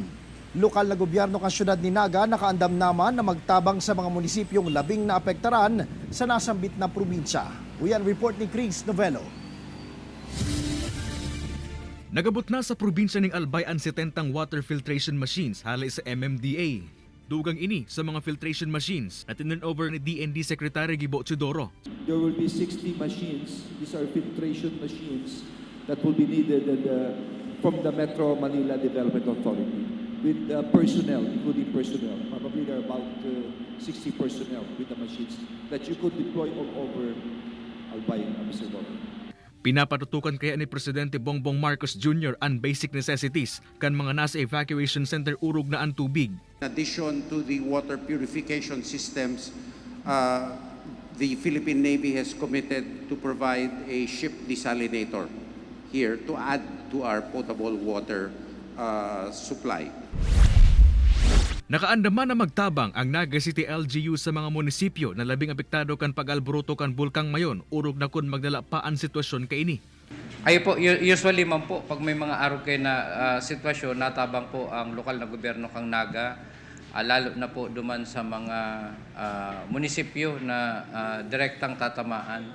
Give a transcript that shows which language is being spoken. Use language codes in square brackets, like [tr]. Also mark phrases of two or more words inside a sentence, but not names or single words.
[bik] Lokal na gobyerno kan syudad ni Naga nakaandam naman na magtabang sa mga munisipyong labing naapektaran sa nasambit na probinsya. Uyan report ni Chris Novello. Nagabot na sa probinsya ng Albay ang 70 water filtration machines hali sa MMDA. Dugang ini sa mga [en] filtration machines [bik] na tinurnover ni DND Secretary Gibo Chudoro. [en] There will be 60 machines. These are filtration machines that will be needed from the Metro Manila Development Authority with personnel, including personnel. Probably there are about 60 personnel with the machines that you could deploy all over Albay, Mr. Governor. [bik] Pinapatutukan kaya ni Presidente Bongbong Marcos Jr. ang basic necessities kan mga nasa evacuation center urog na ang tubig. [en] In addition to the water purification systems, the Philippine Navy has committed to provide a ship desalinator here to add to our potable water supply. [bik] Nakaandaman na magtabang ang Naga City LGU sa mga munisipyo na labing apektado kan pag-alboroto kan Bulkang Mayon, urog na kun magdala pa ang sitwasyon kaini. Ay po, usually man po, pag may mga araw kayo na sitwasyon, natabang po ang lokal na gobyerno kang Naga, lalo na po duman sa mga munisipyo na direktang tatamaan.